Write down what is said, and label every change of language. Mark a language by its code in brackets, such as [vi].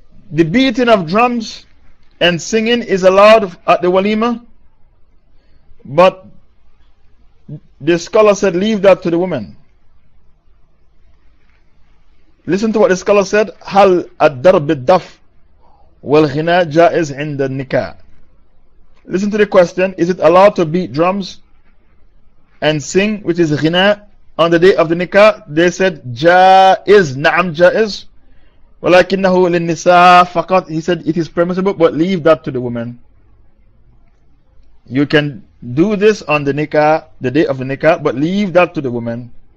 [en] the beating of drums and singing is allowed at the walima, but the scholar said, leave that to the women. Listen to what the scholar said. [ar] هل الضرب بالدف والغناء جائز عند النكاح. [en] Listen to the question. Is it allowed to beat drums and sing, which is ghina, on the day of the nikah? They said جائز. [ar] نعم جائز. ولكنه للنساء فقط. [en] He said it is permissible, but leave that to the women. You can do this on the nikah, the day of the nikah, but leave that to the women.